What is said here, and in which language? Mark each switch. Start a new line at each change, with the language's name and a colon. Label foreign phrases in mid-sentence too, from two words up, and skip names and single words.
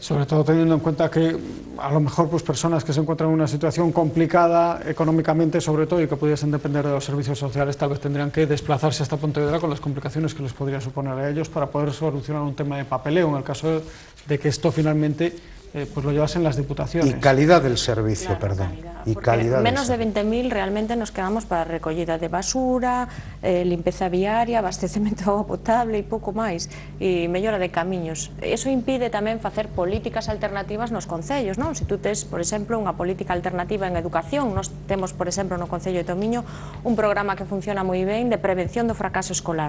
Spanish: Sobre todo teniendo en cuenta que a lo mejor pues personas que se encuentran en una situación complicada económicamente sobre todo y que pudiesen depender de los servicios sociales tal vez tendrían que desplazarse hasta Pontevedra con las complicaciones que les podría suponer a ellos para poder solucionar un tema de papeleo en el caso de que esto finalmente pues lo llevasen las diputaciones. Y calidad del servicio, Claro, perdón. Y calidad
Galician: menos de 20.000 realmente nos quedamos para recollida de basura, limpeza viaria, abastecemento de agua potable e pouco máis, e mellora de camiños. Eso impide tamén facer políticas alternativas nos concellos, non? Se tú tes, por exemplo, unha política alternativa en educación, nos temos, por exemplo, no Concello de Tomiño un programa que funciona moi ben de prevención do fracaso escolar.